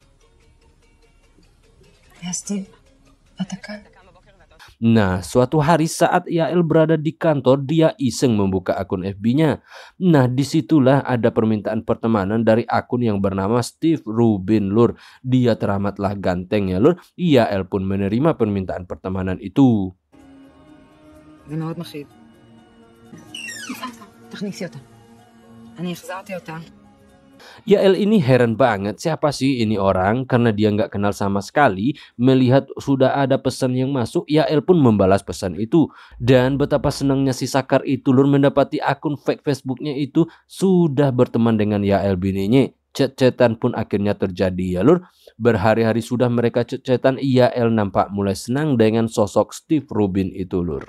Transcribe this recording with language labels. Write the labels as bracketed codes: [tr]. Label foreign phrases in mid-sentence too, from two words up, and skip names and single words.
[id] Nah, suatu hari saat Yael berada di kantor, dia iseng membuka akun FB-nya. Nah, disitulah ada permintaan pertemanan dari akun yang bernama Steve Rubin lur. Dia teramatlah ganteng ya lur. Yael pun menerima permintaan pertemanan itu. [he] זה מאוד מכאיב. תכניסי אותה. אני החזרתי אותה. [id] Yael ini heran banget, siapa sih ini orang, karena dia nggak kenal sama sekali. Melihat sudah ada pesan yang masuk, Yael pun membalas pesan itu. Dan betapa senangnya si Sakar itu lur mendapati akun fake Facebooknya itu sudah berteman dengan Yael bininya. Chat-chatan pun akhirnya terjadi ya lur. Berhari-hari sudah mereka chat-chatan, Yael nampak mulai senang dengan sosok Steve Rubin itu lur.